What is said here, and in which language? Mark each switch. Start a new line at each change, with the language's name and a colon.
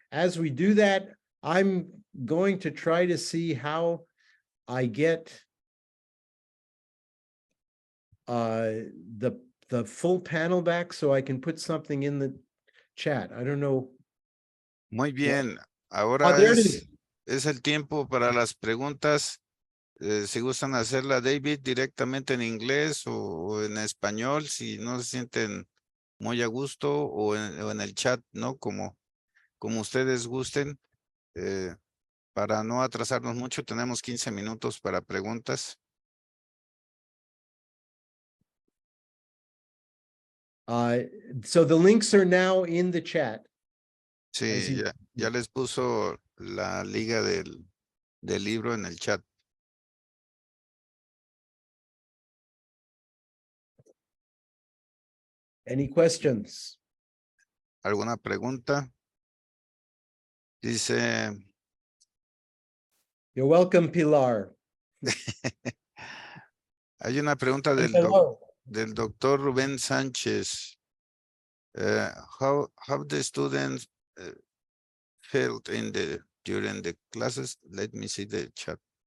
English: As we do that, I'm going to try to see how I get the full panel back so I can put something in the chat. I don't know.
Spanish: Muy bien. Ahora
English: there it is.
Spanish: es el tiempo para las preguntas. Si gustan hacerla, David, directamente en inglés o en español, si no se sienten muy a gusto o en el chat, ¿no? Como ustedes gusten. Para no atrasarnos mucho, tenemos 15 minutos para preguntas.
English: So the links are now in the chat.
Spanish: Sí, ya les puso la liga del libro en el chat.
English: Any questions?
Spanish: ¿Alguna pregunta? Dice...
English: You're welcome, Pilar.
Spanish: Hay una pregunta del doctor Rubén Sánchez.
English: How the students felt during the classes? Let me see the chat.